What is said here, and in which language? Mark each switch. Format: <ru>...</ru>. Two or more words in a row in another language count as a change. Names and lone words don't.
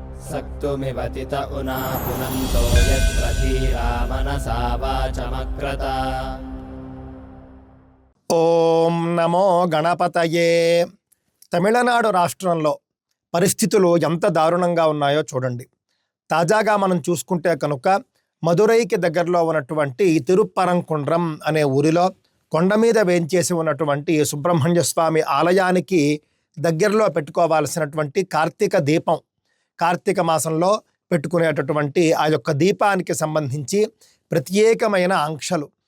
<sa>सक्तुमिवतित उना पुनन्तो यत्र धीरा मनसा वाचमक्रत। ఓం నమో గణపతయే.</sa> <te>తమిళనాడు రాష్ట్రంలో పరిస్థితులు ఎంత దారుణంగా ఉన్నాయో చూడండి. తాజాగా మనం చూసుకుంటే కనుక మదురైకి దగ్గరలో ఉన్నటువంటి తిరుప్పరంకుండ్రం అనే ఊరిలో కొండ మీద వేంచేసి ఉన్నటువంటి సుబ్రహ్మణ్య స్వామి ఆలయానికి దగ్గరలో పెట్టుకోవాల్సినటువంటి కార్తీక దీపం, కార్తీక మాసంలో పెట్టుకునేటటువంటి ఆ యొక్క దీపానికి సంబంధించి ప్రత్యేకమైన ఆంక్షలు.</te>